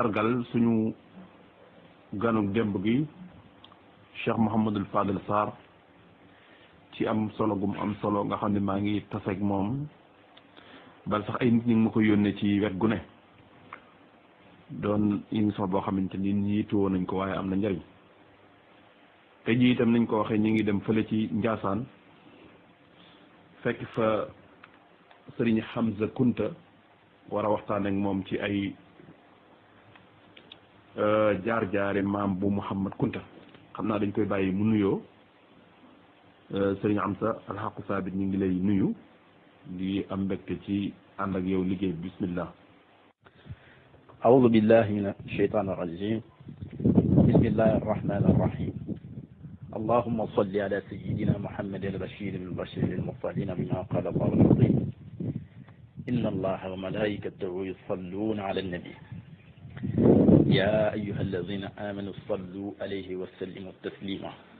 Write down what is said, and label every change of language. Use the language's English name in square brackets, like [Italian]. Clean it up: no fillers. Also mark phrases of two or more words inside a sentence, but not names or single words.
[Wolof] sargal suñu ganu démb gi Cheikh Mouhamadul Fadel Sarr ci am solo gum am solo nga xam ne maa ngi taseeg moom bal sax ay nit ñi ngi ma ko yónnee ci wet gu ne doon émission boo xamante ni ñi tuwoo nañ ko waaye am na njariñ te ji itam nañ ko waxee ñi ngi dem fële ci Njaasaan fekk fa Sëriñ Hamza Kunta war a waxtaan ak moom ci ay jaar-jaare maam bu Mouhamad Kunta xam naa dañ koy bàyyi mu nuyoo Sëriñ Hamza alxaqu saabit ñu ngi lay nuyu di am mbégte ci ànd ak yow liggéey bi bismillah. [Arabic] أعوذ بالله من الشيطان الرجيم بسم الله الرحمن الرحيم اللهم صل على سيدنا محمد البشير المبشر للمرسلين بما قال الله العظيم إن الله وملائكته يصلون على النبي يا أيها الذين آمنوا صلوا عليه وسلموا تسليما